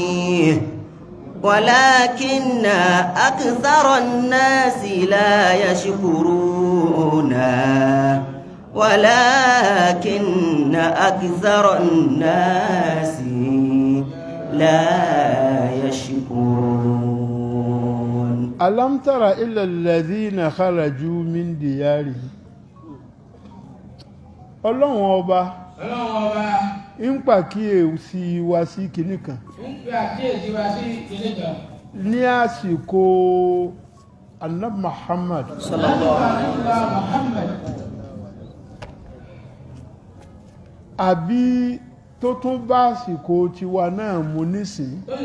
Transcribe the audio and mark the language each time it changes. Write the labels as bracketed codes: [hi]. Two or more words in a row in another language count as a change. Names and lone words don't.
[ar] ولكن أكثر الناس لا يشكرون ولكن أكثر الناس لا يشكرون ألم تر إلى الذين خرجوا من ديارهم. [yo] ọlọ́run ọba ń pàkíyèsí wa sí kinní kan ní àsìkò Ànábì Muhammad àbí tó tún bá àsìkò tiwa náà mú nísìn